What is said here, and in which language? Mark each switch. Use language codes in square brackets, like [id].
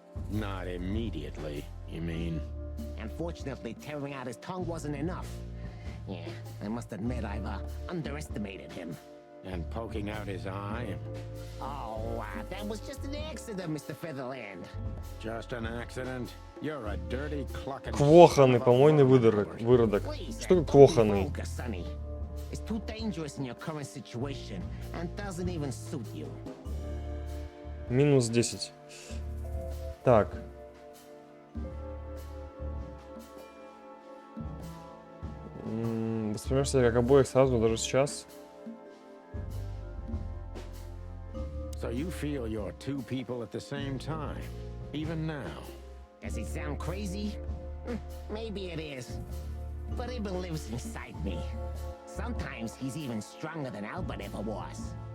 [en] Not immediately, you mean? Unfortunately, tearing out his tongue wasn't enough. Yeah, I must admit I've underestimated him. And poking out his eye? Oh, that was just an accident, Mr. Featherland. Just an accident? You're a dirty clucking... [ru] Квоханый, помойный выродок. [en] Please, [ru] Что такое [en] don't be [ru] квоханый? [en] vulgar, Sonny. It's too dangerous in your current situation and doesn't even suit you. [ru] Минус 10. Так. Воспринимаешь себя как обоих сразу, даже сейчас? [en] So you feel you're two people at the same time, even now? Does it sound crazy? Maybe it is. But Ibn lives inside me. Sometimes he's even stronger than Albert ever was.